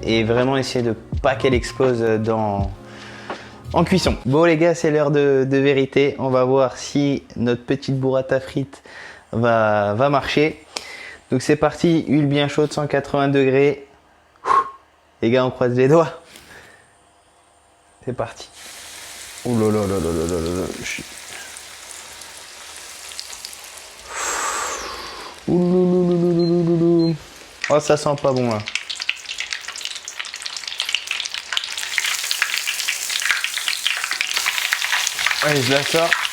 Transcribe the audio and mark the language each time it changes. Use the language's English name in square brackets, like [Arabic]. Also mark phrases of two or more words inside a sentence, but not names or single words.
[French] Et vraiment essayer de pas qu'elle explose en cuisson. Bon les gars, c'est l'heure de vérité. On va voir si notre petite burrata frite va marcher. Donc c'est parti, huile bien chaude, 180 degrés. Les gars, on croise les doigts. C'est parti. Oh là là là là là là là. Oh, ça sent pas bon là. Allez, je la sors.